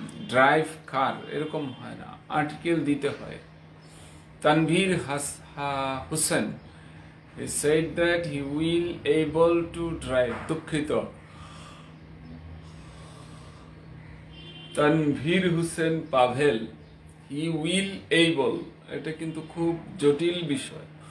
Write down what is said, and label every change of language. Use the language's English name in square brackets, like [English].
[English] drive car [Bangla] এরকম হয় না, আর্টিকেল দিতে হয়। [English] Tanvir Hossain, he said that he will able to drive, [Bangla] দুঃখিত। Tanvir Hossain Pavel, [English] he will able, [Bangla] এটা কিন্তু খুব জটিল বিষয়।